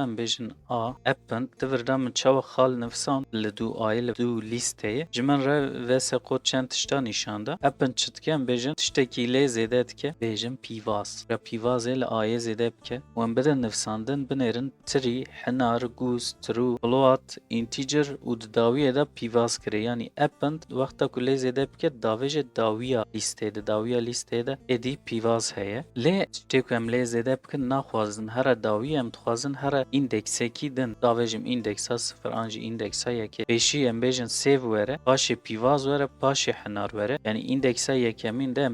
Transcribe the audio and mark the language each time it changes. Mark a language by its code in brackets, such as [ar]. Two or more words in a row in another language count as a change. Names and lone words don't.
[ku] Em bêjin a append divir da min çawa xal nivîsand li dû ayê li dû lîsteyê. Ji min re vese qot çend tişta nîşan da. Append çi dike? Em bêjin tiştekî lê zêde dike. Bêjin pîvaz. Ya pîvazê li ayê zêde bike. û em bidin nivîsandin binêrin 3, hinar, gûz, [en] true, float, integer [ku] û di dawiyê de pîvaz kire. Yani append wexta ku lê zêde bike daveje dawiya listede dawiya listede edi pivaz heye le tiştê ku em lê zêde bikin naxwazin here dawiye em dixwazin here indeksekî din davejim indeksa 0 an jî indeksa yekê pêşî em bêjin sêv were paşê pîvaz were paşê henar were yani indeksa yekemîn de em